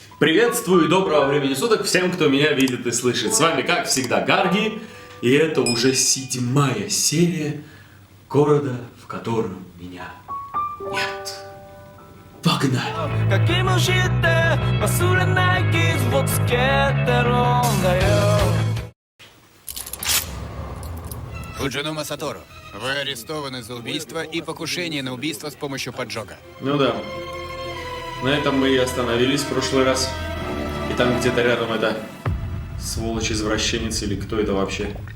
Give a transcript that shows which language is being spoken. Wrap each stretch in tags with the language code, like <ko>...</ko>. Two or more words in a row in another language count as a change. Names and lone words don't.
<ru>Приветствую и доброго времени суток всем, кто меня видит и слышит. С вами, как всегда, Гарги, и это уже 7-я серия города, в котором меня нет. Погнали!</ru> <ja>かきむしって忘れない傷をつけてるんだよ</ja> <ru>Фуджинома Сатору, вы арестованы за убийство и покушение на убийство с помощью поджога. Ну да, на этом мы и остановились в прошлый раз. И там где-то рядом это сволочь-извращенец или кто это вообще?</ru>